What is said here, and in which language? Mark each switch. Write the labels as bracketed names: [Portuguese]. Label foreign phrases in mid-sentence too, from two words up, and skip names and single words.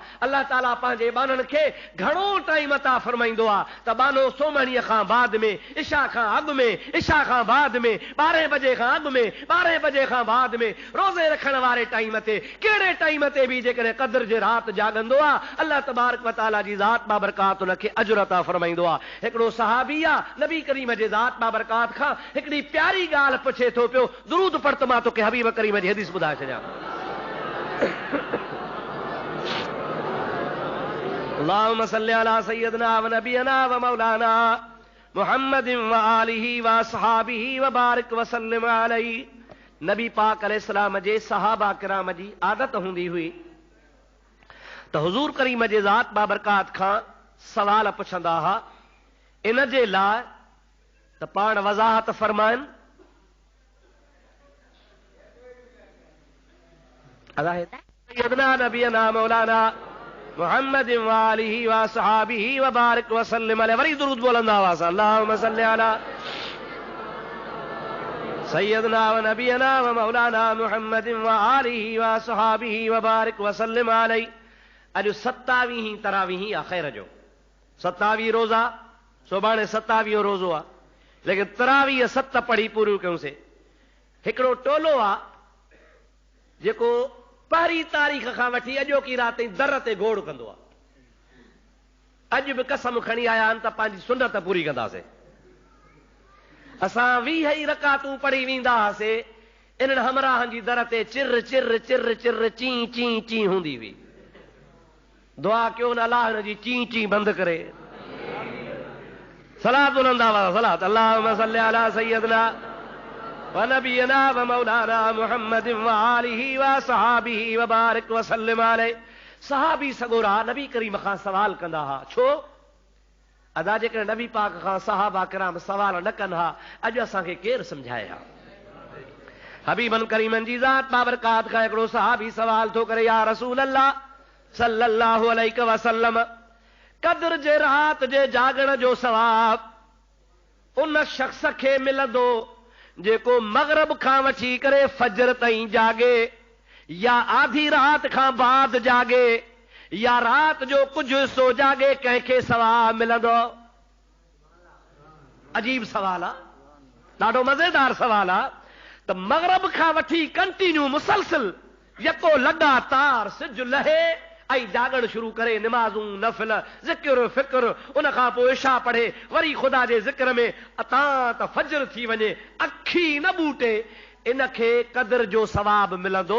[Sindhi] अल्लाह ताला पंहिंजे बाननि खे घणो टाइम अता फरमाईंदो आहे त बानो सोमणीअ खां बाद में, इशा खां अॻु में, इशा खां बाद में, 12 बजे खां अॻु में, 12 बजे खां बाद में, रोज़े रखण वारे टाइम ते, कहिड़े टाइम ते बि जेकॾहिं क़द्र जे राति जाॻंदो आहे, [Arabic] الله تبارك و تعالى [Sindhi] जी ज़ात बाबरकात उनखे अजर अता फरमाईंदो आहे। हिकिड़ो सहाबी आहे, नबी करीम जे ज़ात बाबरकात खां हिकिड़ी प्यारी ॻाल्हि पुछे थो पियो, दुरूद पढ़ त मां तोखे हबीब करीम जी हदीस ॿुधाए छॾियां। [Arabic] اللهم صل على سيدنا و نبينا و مولانا محمد و آله و أصحابه و بارك و سلم عليه. [Sindhi] नबी पाक अलैहिस्सलाम जे सहाबा किराम जी आदत हूंदी हुई त हुजूर करीम जे ज़ात बाबरकात खां सवाल पुछंदा हुआ। इन जे लाइ त पाण वज़ाहत फरमाइनि [Arabic] سيدنا نبينا مولانا محمد و آله و أصحابه و بارك و سلم عليه. [Sindhi] वरी दुरूद बोलंदा हुआ, [Arabic] اللهم صل على سيدنا و نبينا و مولانا محمد و آله و أصحابه و بارك و سلم عليه. [Sindhi] अॼु 27 तरावीह आख़िर जो 27 रोज़ा, सुभाणे 27 रोज़ो आहे, लेकिन तरावीह 7 पढ़ी पूरियूं कयूंसीं। हिकिड़ो टोलो आहे जेको पहिरीं तारीख़ खां वठी अॼोकी राति ताईं दर ते घोड़ कंदो आहे। अॼु बि कसम खणी आया आहिनि त पंहिंजी सुन्नत पूरी कंदासीं। असां 20 रकातूं पढ़ी वेंदा हुआसीं, इन्हनि हमराहनि जी दर ते चिर चिर चिर चिर ची ची ची हूंदी हुई। दुआ कयो न अलाह हिन जी ची ची बंदि करे। सलात बुलंदा हुआ, [Arabic] صلاة اللهم صل على سيدنا و نبينا و مولانا محمد و آله و أصحابه و بارك و سلم عليه. [Sindhi] सहाबी सगोरा नबी करीम खां सवाल कंदा हुआ। छो? अदा जेकॾहिं नबी पाक खां सहाबा किराम सवाल न कनि हा, अॼु असांखे केरु सम्झाए हा। हबीबन करीमन जी ज़ात बाबरकात खां हिकिड़ो सहाबी सवाल थो करे, [Arabic] يا رسول الله صلى الله عليه وسلم, [Sindhi] क़द्र जे रात जे जागण जो सवाब उन शख्स खे मिलंदो जेको मग़रिब खां वठी करे फजर ताईं जागे, या आधी रात खां बाद जागे, या रात जो कुछ हिस्सो जागे, कंहिंखे सवाब मिलंदो? अजीब सवाल आहे, ॾाढो मज़ेदार सवाल आहे। त मग़रिब खां वठी कंटिन्यू मुसलसिल यको लगातार सिज लहे ऐं जागण शुरू करे, निमाज़ूं नफ़िल ज़िक्र फ़िक्र, उन खां पोइ इशा पढ़े, वरी ख़ुदा जे ज़िक्र में अता त फजर थी वञे, अखी न बूटे, इनखे क़द्र जो सवाब मिलंदो?